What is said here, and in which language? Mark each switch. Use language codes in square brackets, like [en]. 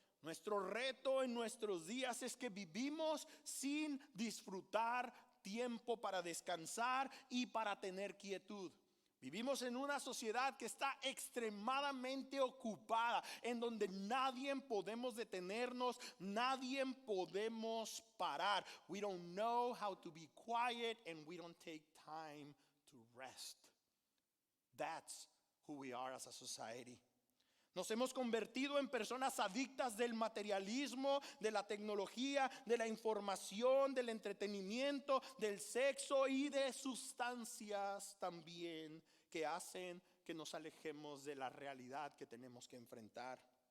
[es] Nuestro reto en nuestros días es que vivimos sin disfrutar tiempo para descansar y para tener quietud. Vivimos en una sociedad que está extremadamente ocupada, en donde nadie podemos detenernos, nadie podemos parar. [en] We don't know how to be quiet and we don't take time to rest. That's who we are as a society. [es] Nos hemos convertido en personas adictas del materialismo, de la tecnología, de la información, del entretenimiento, del sexo y de sustancias también que hacen que nos alejemos de la realidad que tenemos que enfrentar.